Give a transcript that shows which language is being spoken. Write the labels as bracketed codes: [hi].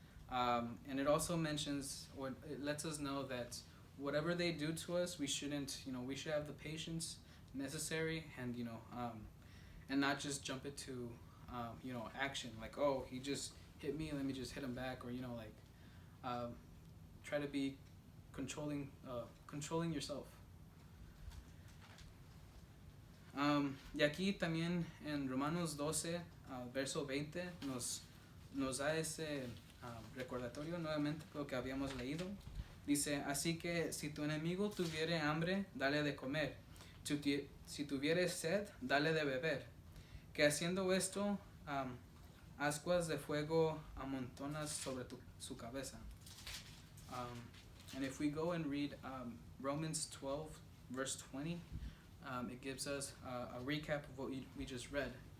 [en] And it also mentions, or it lets us know that whatever they do to us, we shouldn't, we should have the patience necessary, and and not just jump into action. Like, oh, he just hit me, let me just hit him back, or try to be controlling yourself. [es] Y aquí también en Romanos 12, verso 20, nos da ese recordatorio nuevamente lo que habíamos leído. Dice, así que si tu enemigo tuviere hambre, dale de comer. Si tuviere sed, dale de beber. Que haciendo esto, ascuas de fuego amontonas sobre su cabeza. [en] And if we go and read Romans 12, verse 20, it gives us a recap of what we just read.